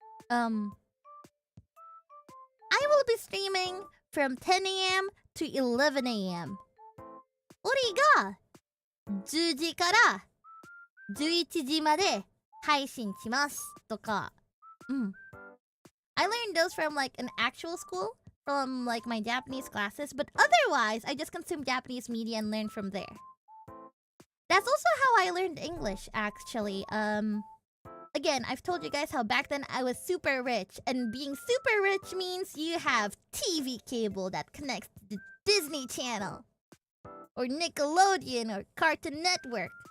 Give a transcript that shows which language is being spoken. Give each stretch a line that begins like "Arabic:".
English: I will be streaming from 10 a.m. to 11 a.m.
Japanese: 俺が10時から11時まで配信しますとか。
English: I learned those from like an actual school, from like my Japanese classes, but otherwise, I just consume Japanese media and learn from there. That's also how I learned English, actually. Again, I've told you guys how back then I was super rich, and being super rich means you have TV cable that connects to the Disney Channel, or Nickelodeon, or Cartoon Network.